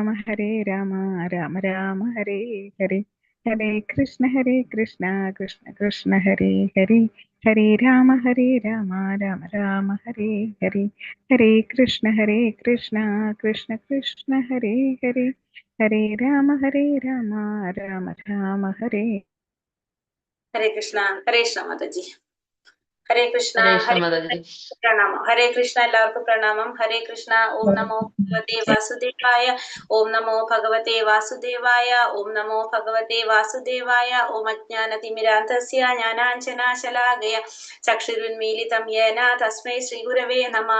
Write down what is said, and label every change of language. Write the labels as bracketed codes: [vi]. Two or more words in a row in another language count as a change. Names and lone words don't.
[sa] രാമ രാമ ഹരേ ഹരേ ഹരേ കൃഷ്ണ കൃഷ്ണ കൃഷ്ണ ഹരേ ഹരേ ഹരേ രാമ രാമ രാമ ഹരേ ഹരേ ഹരേ കൃഷ്ണ കൃഷ്ണ കൃഷ്ണ ഹരേ ഹരേ ഹരേ രാമ രാമ രാമ ഹരേ. ഹരേ കൃഷ്ണ. ഹരേ കൃഷ്ണ മാതാജി. ഹരേ കൃഷ്ണ. പ്രണാമം. ഹരേ കൃഷ്ണ. [ml] എല്ലാവർക്കും പ്രണാമം. [sa] ഹരേ കൃഷ്ണ. ഓം നമോ ഭഗവതേ വാസുദേവായ. ഓം നമോ ഭഗവതേ വാസുദേവായ. ഓം നമോ ഭഗവതേ വാസുദേവായ. ഓം അജ്ഞാനതിമിരാന്ധസ്യ ജ്ഞാനാഞ്ജനാശലാകയ ചക്ഷുരുന്മീലിതം യേന തസ്മൈ ശ്രീ ഗുരവേ നമഃ.